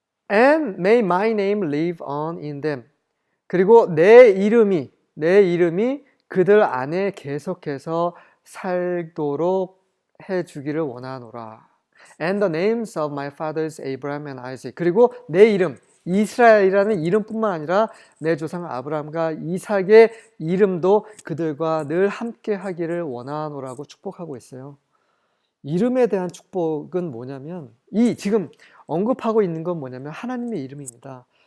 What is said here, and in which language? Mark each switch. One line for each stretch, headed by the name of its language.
English: And may my name live on in them.
Korean: 그리고 내 이름이 그들 안에 계속해서 살도록 해주기를 원하노라.
English: And the names of my fathers Abraham and Isaac.
Korean: 그리고 내 이름, 이스라엘이라는 이름뿐만 아니라 내 조상 아브라함과 이삭의 이름도 그들과 늘 함께 하기를 원하노라고 축복하고 있어요. 이름에 대한 축복은 뭐냐면, 지금 언급하고 있는 건 뭐냐면 하나님의 이름입니다.